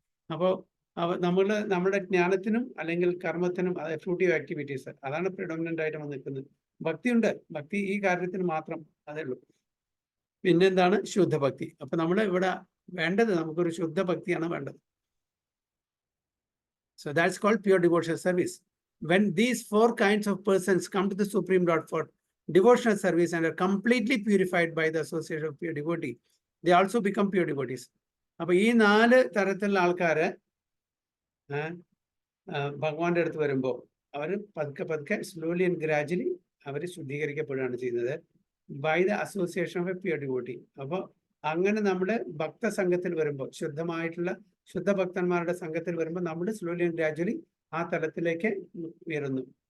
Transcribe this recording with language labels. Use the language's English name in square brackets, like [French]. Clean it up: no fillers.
[Malayalam] അപ്പോൾ നമ്മുടെ ജ്ഞാനത്തിനും അല്ലെങ്കിൽ കർമ്മത്തിനും, അതായത് [English] fruitive activities, [Malayalam] അതാണ് പ്രിഡോമിനൻ്റ് ആയിട്ട് നിൽക്കുന്നത്. ഭക്തിയുണ്ട്, ഭക്തി ഈ കാര്യത്തിന് മാത്രം, അതേ ഉള്ളൂ. പിന്നെന്താണ് ശുദ്ധഭക്തി. അപ്പൊ നമ്മൾ ഇവിടെ വേണ്ടത് നമുക്കൊരു ശുദ്ധ ഭക്തിയാണ് വേണ്ടത്. [English] So that's called pure devotional service. When these 4 kinds of persons come to the Supreme Lord for devotional service and are completely purified by the association of pure devotee, they also become pure devotees. [Malayalam] അപ്പൊ ഈ 4 തരത്തിലുള്ള ആൾക്കാര് ഭഗവാന്റെ അടുത്ത് വരുമ്പോൾ അവർ പതുക്കെ പതുക്കെ [English] slowly and gradually [Malayalam] അവർ ശുദ്ധീകരിക്കപ്പെടുകയാണ് ചെയ്യുന്നത് [English] By the association of a pure devotee. [Malayalam] അപ്പോൾ അങ്ങനെ നമ്മൾ ഭക്തസംഘത്തിൽ വരുമ്പോൾ, ശുദ്ധമായിട്ടുള്ള ശുദ്ധ ഭക്തന്മാരുടെ സംഘത്തിൽ വരുമ്പോൾ നമ്മൾ [English] slowly and gradually [Malayalam] ആ തലത്തിലേക്ക് ഉയരുന്നു.